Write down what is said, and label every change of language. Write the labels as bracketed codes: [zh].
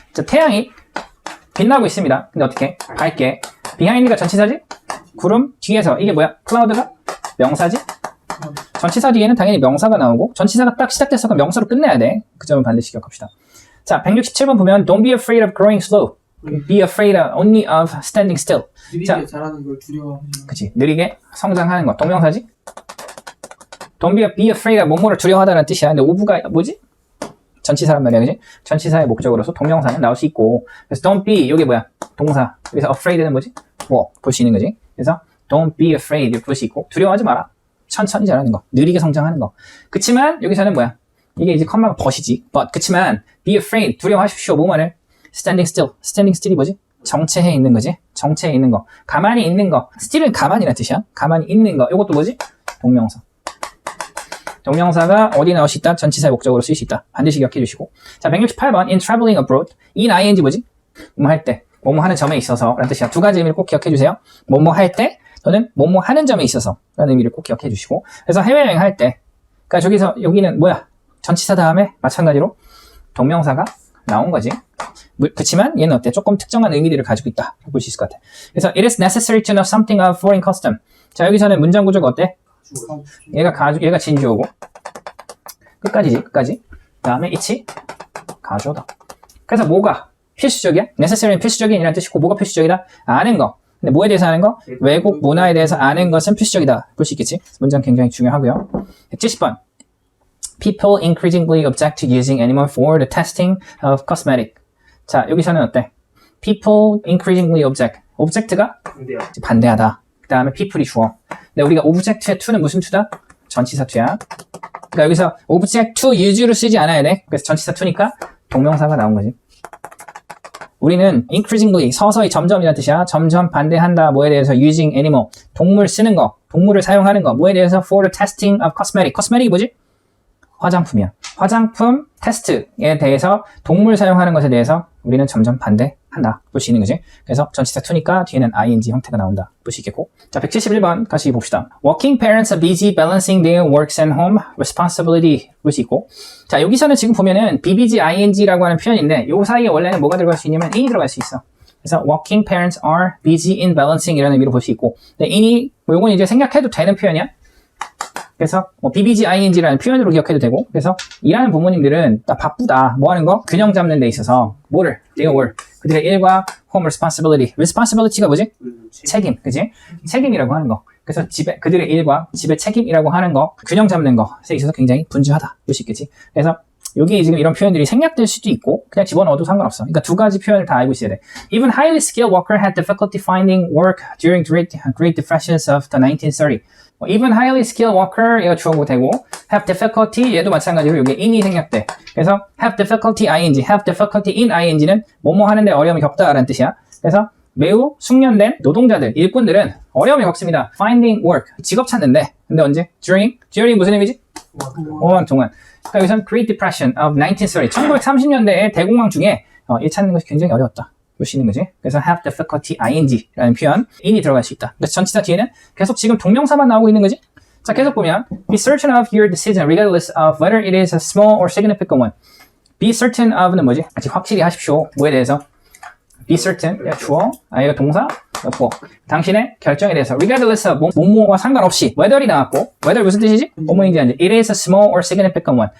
[ko] 자, 태양이 빛나고 있습니다. 근데 어떻게? 밝게. behind가 전치사지? 구름 뒤에서 이게 뭐야? cloud가 명사지? 전치사 뒤에는 당연히 명사가 나오고 전치사가 딱 시작됐어. 그럼 명사로 끝내야 돼. 그 점은 반드시 기억합시다. 자, 167번 보면 [en] Don't be afraid of growing slow. Be afraid only of standing still. [ko] 느리게 잘하는 걸 두려워하는. 그치. 느리게 성장하는 거. 동명사지? Don't be afraid of 뭐뭐를 두려워하다는 뜻이야. 근데 오브가 뭐지? 전치사란 말이야. 그치? 전치사의 목적으로서 동명사는 나올 수 있고. 그래서 don't be 이게 뭐야? 동사. 그래서 afraid는 뭐지? 뭐 볼 수 있는 거지. 그래서 don't be afraid 볼 수 있고 두려워하지 마라. 천천히 자라는 거, 느리게 성장하는 거. 그치만 여기서는 뭐야? 이게 이제 컴마가 벗이지. But 그치만 be afraid 두려워하십시오. 뭐만을? [en] Standing still. [ko] Standing still이 뭐지? 정체해 있는 거지. 정체해 있는 거. 가만히 있는 거. still은 가만히란 뜻이야. 가만히 있는 거. 이것도 뭐지? 동명사. 동명사가 어디 나올 수 있다? 전치사의 목적으로 쓸 수 있다. 반드시 기억해 주시고. [en] 자, 168번 in traveling abroad. [ko] in ing 뭐지? 뭐뭐 할 때. 뭐뭐 하는 점에 있어서 라는 뜻이야. 두 가지 의미를 꼭 기억해 주세요. 뭐뭐 할 때 또는 뭐뭐 하는 점에 있어서 라는 의미를 꼭 기억해 주시고. 그래서 해외여행 할 때 그러니까 저기서 여기는 뭐야? 전치사 다음에 마찬가지로 동명사가 나온 거지. 그치만 얘는 어때? 조금 특정한 의미들을 가지고 있다. 볼 수 있을 것 같아. [en] 그래서 it is necessary to know something of foreign custom. [ko] 자, 여기서는 문장 구조가 어때? 얘가 진주어고 끝까지지. 끝까지. 그 다음에 이치 가주어다. 그래서 뭐가 필수적이야? necessary는 필수적인이라는 뜻이고 뭐가 필수적이다? 아는 거. 근데 뭐에 대해서 아는 거? 외국 문화에 대해서 아는 것은 필수적이다. 볼 수 있겠지? 문장 굉장히 중요하고요. 170번. [en] People increasingly object to using animal for the testing of cosmetic. [ko] 자, 여기서는 어때? [en] People increasingly object. [ko] object가 반대하다. 그 다음에 people이 주어. 근데 우리가 object의 to는 무슨 to다? 전치사 to야. 그러니까 여기서 object to use를 쓰지 않아야 돼. 그래서 전치사 to니까 동명사가 나온 거지. 우리는 increasingly 서서히 점점이라는 뜻이야. 점점 반대한다. 뭐에 대해서 using animal 동물 쓰는 거, 동물을 사용하는 거. 뭐에 대해서 [en] for the testing of cosmetic. [ko] cosmetic이 뭐지? 화장품이야. 화장품 테스트에 대해서 동물 사용하는 것에 대해서 우리는 점점 반대한다. 볼 수 있는 거지. 그래서 전치사 to니까 뒤에는 ing 형태가 나온다. 볼 수 있겠고. 자, 171번 같이 봅시다. [en] Working parents are busy balancing their works and home responsibility. [ko] 볼 수 있고. 자, 여기서는 지금 보면은 bbg ing라고 하는 표현인데 요 사이에 원래는 뭐가 들어갈 수 있냐면 in이 들어갈 수 있어. 그래서 [en] working parents are busy in balancing [ko] 이라는 의미로 볼 수 있고. 근데 in이 요건 이제 생략해도 되는 표현이야. 그래서 bbg ing라는 표현으로 기억해도 되고. 그래서 일하는 부모님들은 나 바쁘다. 뭐 하는 거? 균형 잡는 데 있어서 뭐를? their work. 그들의 일과 home responsibility. responsibility가 뭐지? 책임. 그지? 책임이라고 하는 거. 그래서 집에 그들의 일과 집의 책임이라고 하는 거, 균형 잡는 것에 있어서 굉장히 분주하다. 볼 수 있겠지? 그래서 여기 지금 이런 표현들이 생략될 수도 있고 그냥 집어넣어도 상관없어. 그러니까 두 가지 표현을 다 알고 있어야 돼. [en] Even highly skilled worker had difficulty finding work during Great Depressions of the 1930s. [ko] Even highly skilled worker 이거 주어고 되고 have difficulty 얘도 마찬가지로 여기 in이 생략돼. 그래서 have difficulty ing, have difficulty in ing는 뭐뭐 하는데 어려움이 겪다라는 뜻이야. 그래서 매우 숙련된 노동자들, 일꾼들은 어려움이 겪습니다. [en] Finding work, [ko] 직업 찾는데. 근데 언제? During 무슨 의미지? 오한 동안. 그러니까 여기서는 Great Depression of 1930, 1930년대의 대공황 중에 일 찾는 것이 굉장히 어려웠다. 볼 수 있는 거지. 그래서 have difficulty ing라는 표현, in이 들어갈 수 있다. 그래서 전치사 뒤에는 계속 지금 동명사만 나오고 있는 거지. 자, 계속 보면 [en] be certain of your decision regardless of whether it is a small or significant one. [ko] be certain of는 뭐지? 아직 확실히 하십시오. 뭐에 대해서? be certain, 주어, 이거 동사, 였고 당신의 결정에 대해서 regardless of 뭐뭐와 상관없이 whether이 나왔고 whether 무슨 뜻이지? 뭐뭐인지 아닌지 [en] it is a small or significant one.